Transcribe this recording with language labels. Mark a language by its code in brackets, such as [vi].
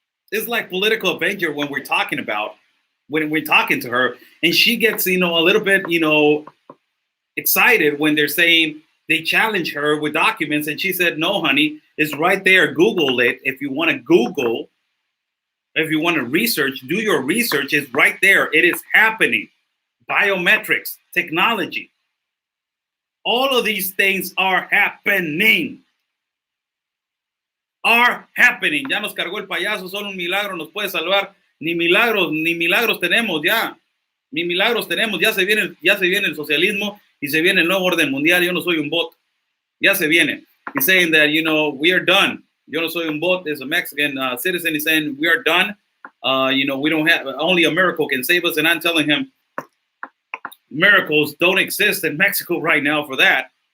[en] It's like political Avenger when we're talking to her, and she gets, a little bit, excited when they're saying they challenge her with documents, and she said, no, honey, it's right there. Google it. If you want to Google, if you want to research, do your research. It's right there. It is happening. Biometrics, technology. All of these things are happening. [es] Ya nos cargó el payaso, solo un milagro nos puede salvar. Ni milagros tenemos ya. Ni milagros tenemos, ya se viene el socialismo y se viene el nuevo orden mundial. Yo no soy un bot. Ya se viene. [en] He's saying that, we are done. [es] Yo no soy un bot. [en] There's a Mexican citizen. He's saying we are done. We don't have, only a miracle can save us. And I'm telling him, miracles don't exist in Mexico right now for that.